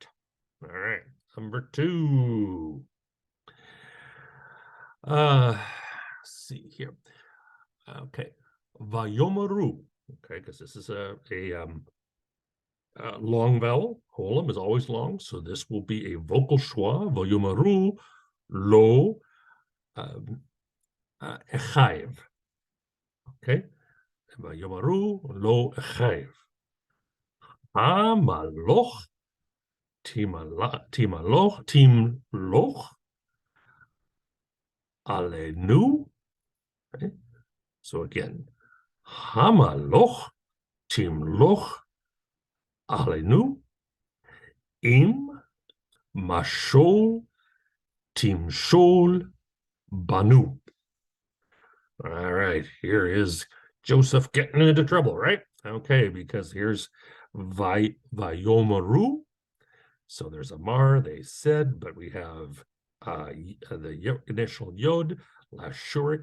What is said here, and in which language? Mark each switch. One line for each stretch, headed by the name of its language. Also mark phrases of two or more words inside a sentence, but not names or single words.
English: All right, number 2. Let's see here. Okay, vayomaru. Okay, because this is a long vowel. Holum is always long, so this will be a vocal schwa.
Hebrew: ויאמרו לו אחיו. Okay, ויאמרו לו אחיו. המלך תמלך עלינו.
English: Okay. So again,
Hebrew: המלך תמלך עלינו אם משול תמשל בנו.
English: All right, here is Joseph getting into trouble, right? Okay, because here's vayomaru. So there's a mar, they said, but we have the initial yod, lashurik.